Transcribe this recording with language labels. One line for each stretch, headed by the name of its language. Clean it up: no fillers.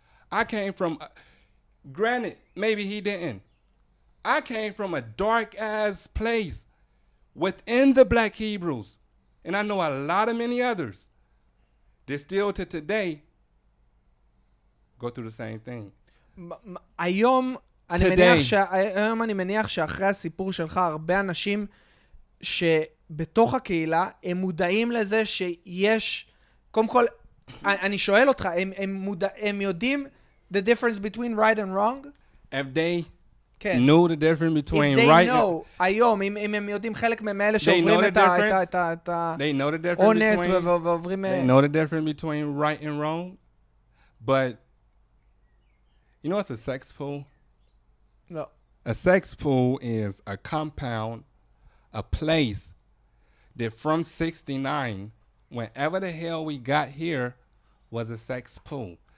English: I came from, granted, maybe he didn't. I came from a dark-ass place within the black Hebrews. And I know a lot of many others that still to today go through the same thing.
Hebrew: היום אני מניח שאחרי הסיפור שלך, הרבה אנשים שבתוך הקהילה, הם מודעים לזה שיש, קודם כל, אני שואל אותך, הם יודעים
English: the difference between right and wrong? If they know the difference between right and... If they know,
Hebrew: היום, אם הם יודעים חלק מאלה שעוברים את האונס ועוברים...
English: They know the difference between right and wrong, but you know what's a sex pool? No. A sex pool is a compound, a place that from 69, whenever the hell we got here, was a sex pool.